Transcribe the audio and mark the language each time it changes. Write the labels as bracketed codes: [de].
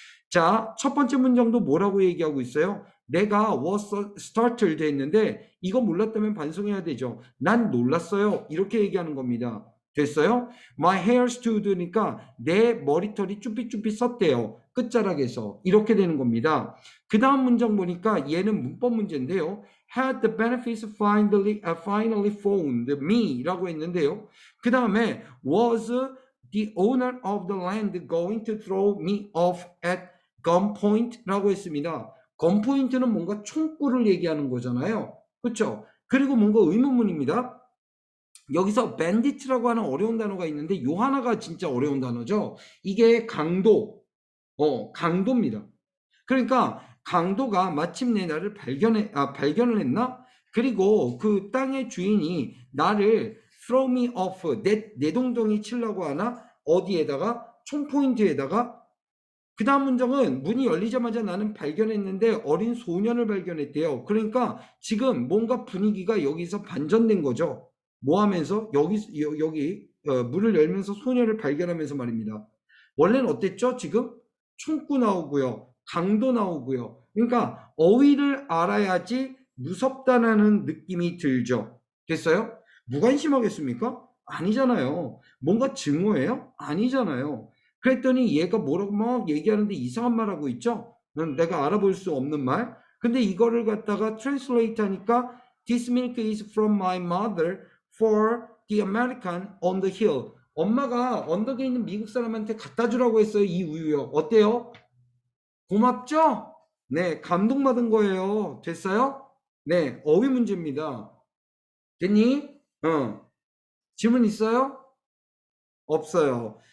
[ko] 자, 첫 번째 문장도 뭐라고 얘기하고 있어요? 내가 [en] was startled [ko] 했는데 이거 몰랐다면 반성해야 되죠. 난 놀랐어요. 이렇게 얘기하는 겁니다. 됐어요? [en] My hair stood [ko] 니까 내 머리털이 쭈삣쭈삣 섰대요. 끝자락에서. 이렇게 되는 겁니다. 그 다음 문장 보니까 얘는 문법 문제인데요. [en] Had the benefits finally found me [ko] 라고 했는데요. 그 다음에 [en] was the owner of the land going to throw me off at gunpoint라고 했습니다. [ko] gunpoint는 뭔가 총구를 얘기하는 거잖아요. 그렇죠? 그리고 뭔가 의문문입니다. 여기서 bandit라고 하는 어려운 단어가 있는데 요 하나가 진짜 어려운 단어죠. 이게 강도, 강도입니다. 그러니까 강도가 마침내 나를 발견을 했나? 그리고 그 땅의 주인이 나를 [en] throw me off, [ko] 내동댕이 치려고 하나? 어디에다가? 총 포인트에다가. 그 다음 문장은 문이 열리자마자 나는 발견했는데 어린 소년을 발견했대요. 그러니까 지금 뭔가 분위기가 여기서 반전된 거죠. 뭐 하면서? 여기 문을 열면서 소년을 발견하면서 말입니다. 원래는 어땠죠? 지금 총구 나오고요. 강도 나오고요. 그러니까 어휘를 알아야지 무섭다라는 느낌이 들죠. 됐어요? 무관심하겠습니까? 아니잖아요. 뭔가 증오예요? 아니잖아요. 그랬더니 얘가 뭐라고 막 얘기하는데 이상한 말 하고 있죠? 내가 알아볼 수 없는 말. 근데 이거를 갖다가 translate 하니까 [en] This milk is from my mother for the American on the hill. [ko] 엄마가 언덕에 있는 미국 사람한테 갖다 주라고 했어요. 이 우유요. 어때요? 고맙죠? 네, 감동받은 거예요. 됐어요? 네, 어휘 문제입니다. 됐니? 질문 있어요? 없어요.